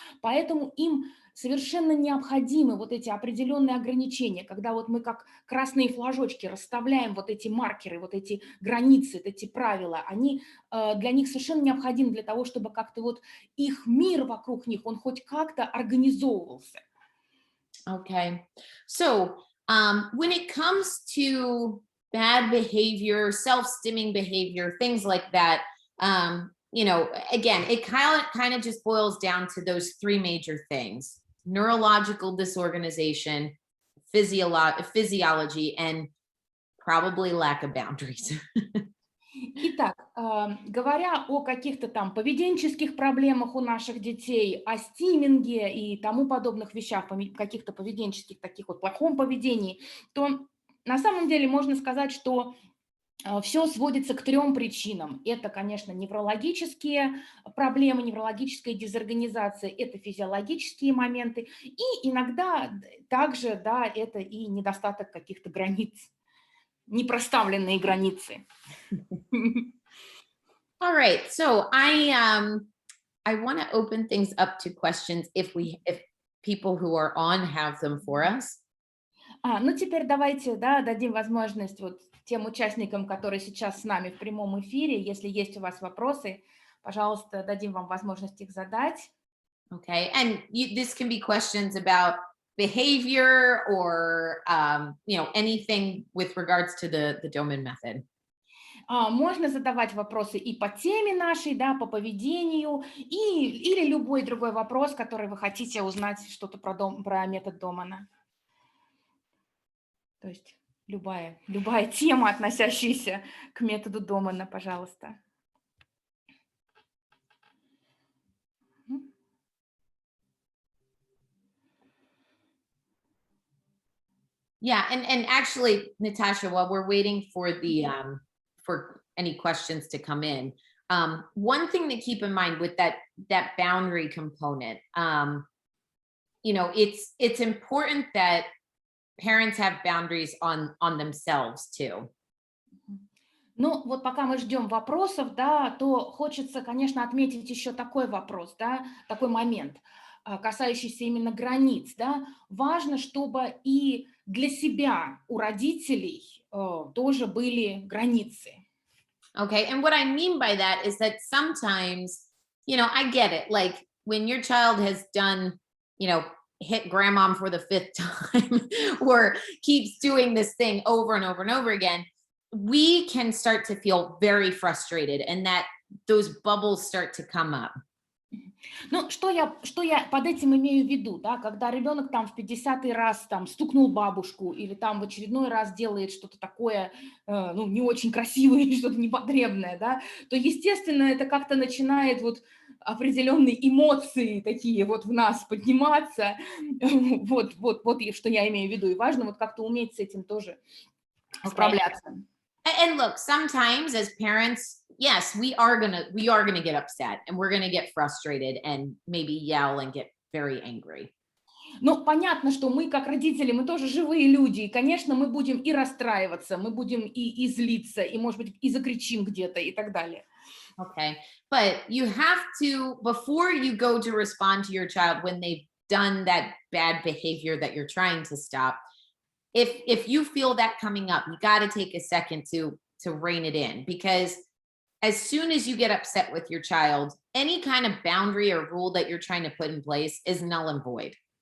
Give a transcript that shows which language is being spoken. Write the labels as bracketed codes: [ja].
[ru] Поэтому им совершенно необходимы вот эти определенные ограничения, когда вот мы как красные флажочки расставляем вот эти маркеры, вот эти границы, вот эти правила, они для них совершенно необходимы для того, чтобы как-то вот их мир вокруг них, он хоть как-то организовывался. [en] Okay. So when it comes to bad behavior, self-stimming behavior, things like that, again, it kind of just boils down to those three major things: neurological disorganization, physiology, and probably lack of boundaries. [ru] Итак, говоря о каких-то там поведенческих проблемах у наших детей, о стиминге и тому подобных вещах, каких-то поведенческих, таких вот плохом поведении, то на самом деле можно сказать, что все сводится к трем причинам. Это, конечно, неврологические проблемы, неврологическая дезорганизация, это физиологические моменты, и иногда также, да, это и недостаток каких-то границ, непроставленные границы. [en] All right. So I want to open things up to questions if people who are on have them for us. [ru] Ну теперь давайте, да, дадим возможность вот тем участникам, которые сейчас с нами в прямом эфире, если есть у вас вопросы, пожалуйста, дадим вам возможность их задать. [en] Okay. And this can be questions about behavior or, anything with regards to the Doman method. [ru] Можно задавать вопросы и по теме нашей, да, по поведению, или любой другой вопрос, который вы хотите узнать что-то про метод Домана. То есть любая тема, относящаяся к методу Домана, пожалуйста. [en] Yeah, and actually, Natasha, while we're waiting for the for any questions to come in, one thing to keep in mind with that boundary component, it's important that parents have boundaries on themselves too. [ru] Ну, вот пока мы ждем вопросов, да, то хочется, конечно, отметить еще такой вопрос, да, такой момент, касающийся именно границ, да. Важно, чтобы и для себя у родителей тоже были границы. [en] Okay, and what I mean by that is that sometimes, I get it. Like when your child has done, hit grandma for the fifth time or keeps doing this thing over and over and over again, we can start to feel very frustrated and that those bubbles start to come up. [ru] Ну, что я под этим имею в виду, да, когда ребенок там в 50-й раз там стукнул бабушку или там в очередной раз делает что-то такое, не очень красивое или что-то непотребное, да, то, естественно, это как-то начинает вот определенные эмоции такие вот в нас подниматься, вот что я имею в виду, и важно вот как-то уметь с этим тоже справляться. [en] And look, sometimes as parents, yes, we are gonna get upset and we're gonna get frustrated and maybe yell and get very angry. [ru] Ну, понятно, что мы, как родители, мы тоже живые люди, и, конечно, мы будем и расстраиваться, мы будем и злиться, и, может быть, и закричим где-то, и так далее. [en] Okay, but you have to, before you go to respond to your child when they've done that bad behavior that you're trying to stop, if you feel that coming up, you got to take a second to rein it in, because as soon as you get upset with your child, any kind of boundary or rule that you're trying to put in place is null and void.